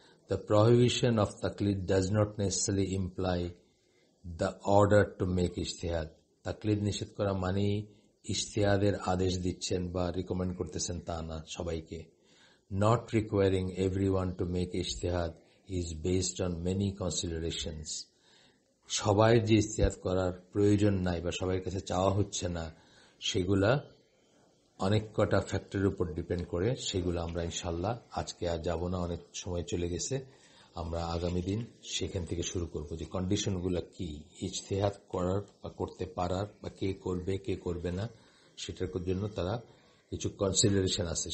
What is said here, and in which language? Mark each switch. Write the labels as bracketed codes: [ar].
[en] The prohibition of taklid does not necessarily imply the order to make ijtihad. [bn] তাকলিদ নিষেধ করা মানেই ইজতিহাদের আদেশ দিচ্ছেন বা রিকমেন্ড করতেছেন তা না সবাইকে। [en] Not requiring everyone to make ijtihad is based on many considerations. [bn] সবাই যে ইজতিহাদ করার প্রয়োজন নাই বা সবার কাছে চাওয়া হচ্ছে না, সেগুলা অনেক কটা ফ্যাক্টরের উপর ডিপেন্ড করে। সেগুলো আমরা ইনশাল্লাহ আজকে আর যাব না, অনেক সময় চলে গেছে, আমরা আগামী দিন সেখান থেকে শুরু করব যে কন্ডিশনগুলো কি ইজতিহাদ করার বা করতে পারার, বা কে করবে কে করবে না, সেটার জন্য তারা কিছু কনসিডারেশন আছে।